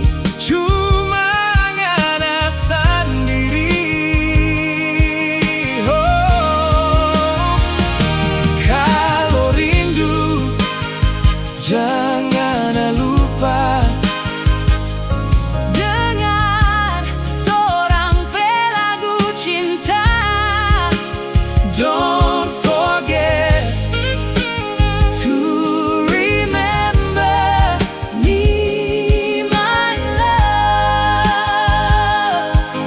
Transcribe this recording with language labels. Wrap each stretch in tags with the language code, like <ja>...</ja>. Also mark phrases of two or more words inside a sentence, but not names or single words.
<xmm>cuma ngana sendiri. Oh, kalau rindu jangan lupa. Dengar torang pe lagu cinta.</xmm> <en>Don't forget to remember me, my love.</en>